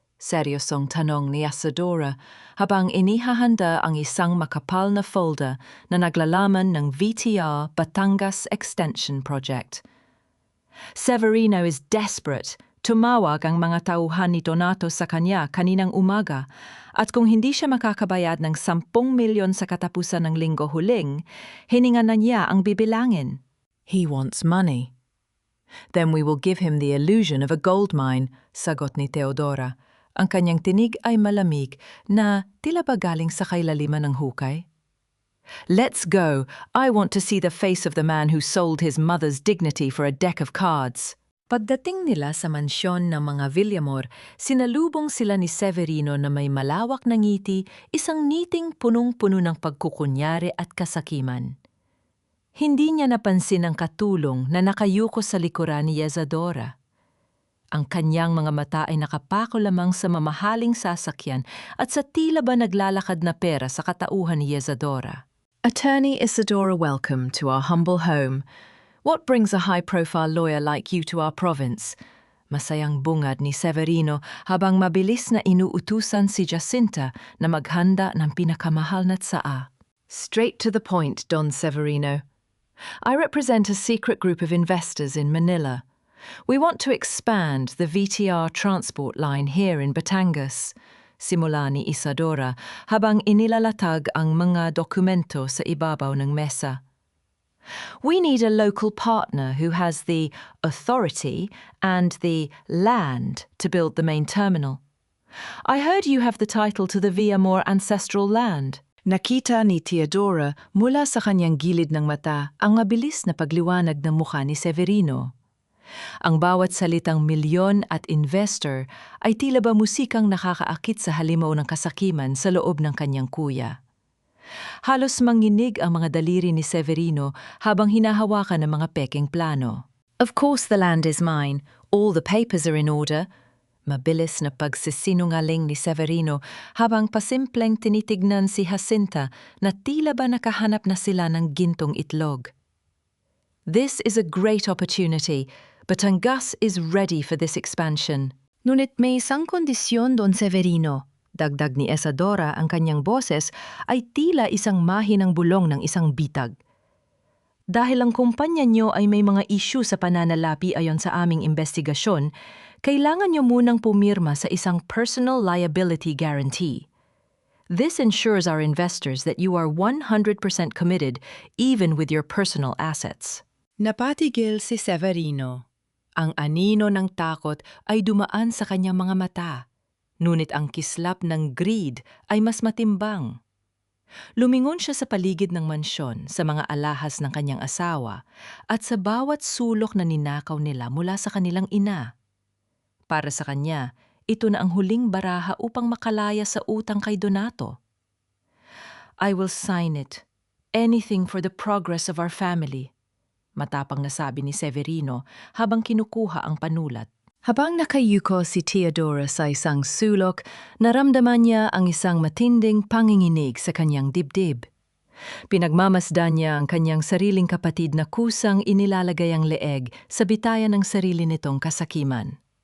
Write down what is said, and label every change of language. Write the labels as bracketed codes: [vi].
[tl] Seryosong tanong ni Yesadora habang inihahanda ang isang makapal na folder na naglalaman ng VTR Batangas Extension Project. [en] Severino is desperate. [tl] Tumawag ang mga tauhan ni Donato sa kanya kaninang umaga At kung hindi siya makakabayad ng 10 milyon sa katapusan ng linggo huling, hininga na niya ang bibilangin. [en] He wants money. Then we will give him the illusion of a gold mine, [tl] sagot ni Theodora. Ang kanyang tinig ay malamig na tila ba galing sa kailaliman ng hukay. [en] Let's go. I want to see the face of the man who sold his mother's dignity for a deck of cards. [tl] Pagdating nila sa mansyon ng mga Villamor, sinalubong sila ni Severino na may malawak na ngiti, isang ngiting punong-puno ng pagkukunyari at kasakiman. Hindi niya napansin ang katulong na nakayuko sa likuran ni Isadora. Ang kanyang mga mata ay nakapako lamang sa mamahaling sasakyan at sa tila ba naglalakad na pera sa katauhan ni Isadora. [en] Attorney Isadora, welcome to our humble home. What brings a high-profile lawyer like you to our province? [tl] Masayang bungad ni Severino habang mabilis na inuutusan si Jacinta na maghanda ng pinakamahal na tsaa. [en] Straight to the point, Don Severino. I represent a secret group of investors in Manila. We want to expand the VTR transport line here in Batangas. [tl] Simula ni Isadora habang inilalatag ang mga dokumento sa ibabaw ng mesa. [en] We need a local partner who has the authority and the land to build the main terminal. I heard you have the title to the Villamor ancestral land. [tl] Nakita ni Theodora mula sa kanyang gilid ng mata ang mabilis na pagliwanag ng mukha ni Severino. Ang bawat salitang milyon at investor ay tila ba musikang nakakaakit sa halimaw ng kasakiman sa loob ng kanyang kuya. Halos manginig ang mga daliri ni Severino habang hinahawakan ng mga peking plano. [en] Of course the land is mine. All the papers are in order. [tl] Mabilis na pagsisinungaling ni Severino habang pasimpleng tinitignan si Jacinta na tila ba nakahanap na sila ng gintong itlog. [en] This is a great opportunity. Batangas is ready for this expansion. [tl] Ngunit may isang kondisyon, Don Severino. Dagdag ni Isadora ang kanyang boses ay tila isang mahinang bulong ng isang bitag. Dahil ang kumpanya niyo ay may mga issue sa pananalapi ayon sa aming investigasyon, kailangan niyo munang pumirma sa isang personal liability guarantee. [en] This ensures our investors that you are 100% committed even with your personal assets. [tl] Napatigil si Severino. Ang anino ng takot ay dumaan sa kanyang mga mata, ngunit ang kislap ng greed ay mas matimbang. Lumingon siya sa paligid ng mansyon sa mga alahas ng kanyang asawa at sa bawat sulok na ninakaw nila mula sa kanilang ina. Para sa kanya, ito na ang huling baraha upang makalaya sa utang kay Donato. [en] I will sign it. Anything for the progress of our family. [tl] Matapang nasabi ni Severino habang kinukuha ang panulat. Habang nakayuko si Theodora sa isang sulok, naramdaman niya ang isang matinding panginginig sa kanyang dibdib. Pinagmamasdan niya ang kanyang sariling kapatid na kusang inilalagay ang leeg sa bitayan ng sarili nitong kasakiman.